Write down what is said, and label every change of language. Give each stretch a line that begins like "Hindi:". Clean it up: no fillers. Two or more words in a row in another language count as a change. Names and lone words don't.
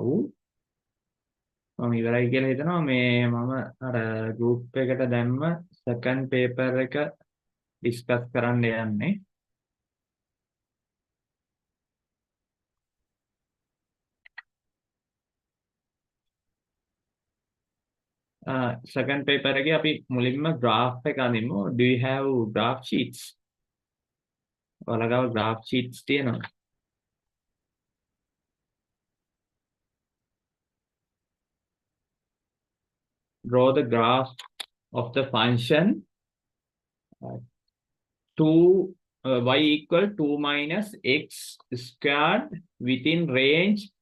Sinhala: මම ඉවරයි කියලා හිතනවා. මේ මම අර group එකට දැම්ම
English: second paper
Sinhala: එක discuss කරන්න යන්නේ.
English: Second paper
Sinhala: එකේ අපි මුලින්ම graph එක අඳිමු.
English: Do you have graph sheets?
Sinhala: ඔයාලා ගාව
English: graph sheets
Sinhala: තියෙනවද?
English: Draw the graph of the function 2 y equal 2 minus x squared within range